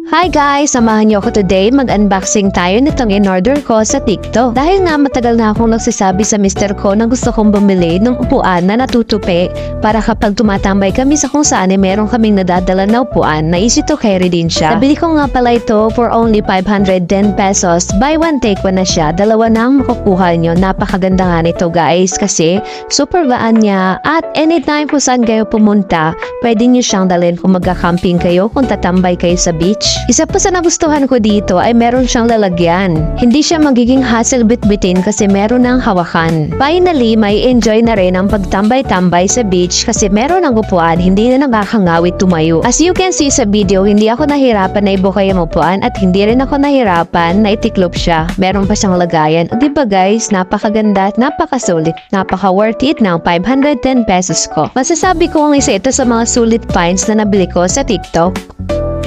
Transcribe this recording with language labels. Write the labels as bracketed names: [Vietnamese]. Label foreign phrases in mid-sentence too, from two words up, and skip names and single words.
[English] Hi guys! [Filipino] Samahan niyo ako today. Mag-unboxing tayo nitong in-order ko sa TikTok. Dahil nga matagal na akong nagsasabi sa mister ko na gusto kong bumili ng upuan na natutupi para kapag tumatambay kami sa kung saan meron kaming nadadala na upuan na [English] easy to carry [Filipino] din siya. Nabili ko nga pala ito [English] for only [Filipino] 510 pesos. [English] Buy one take one [Filipino] na siya. Dalawa na ang makukuha nyo. Napakaganda nga nito guys kasi super gaan niya at anytime kung saan kayo pumunta, pwede nyo siyang dalhin kung magka-camping kayo, kung tatambay kayo sa beach. Isa pa sa nagustuhan ko dito ay meron siyang lalagyan. Hindi siya magiging hassle bitbitin kasi meron ng hawakan. Finally, may enjoy na rin ang pagtambay-tambay sa beach kasi meron ng upuan, hindi na nakakangawit tumayo. [English] As you can see [Filipino] sa video, hindi ako nahirapan na ibukay ang upuan at hindi rin ako nahirapan na itiklop siya. Meron pa siyang lagayan. O diba guys, napakaganda at napakasulit. Napaka- [English] worth it [Filipino] ng 510 pesos ko. Masasabi ko ang isa ito sa mga sulit finds na nabili ko sa TikTok.